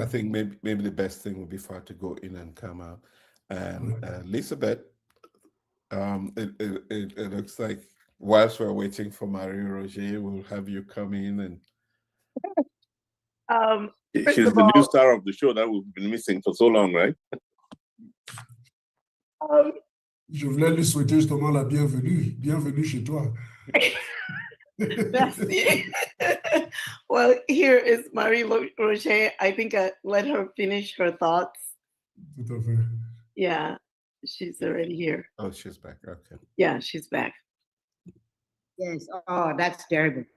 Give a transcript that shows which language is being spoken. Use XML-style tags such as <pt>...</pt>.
<en>I think maybe the best thing would be for her to go in and come out. And Elizabeth, It looks like whilst we're waiting for Marie-Roger, we'll have you come in and. She's the new star of the show that we've been missing for so long, right?</en> <fr>Je voulais lui souhaiter justement la bienvenue. Bienvenue chez toi. Merci.</fr> <en>Well, here is Marie-Roger. I think I let her finish her thoughts.</en> <fr>Tout à fait.</fr> <en>Yeah, she's already here. Oh, she's back. Okay. Yeah, she's back. Yes. Oh, that's terrible.</en>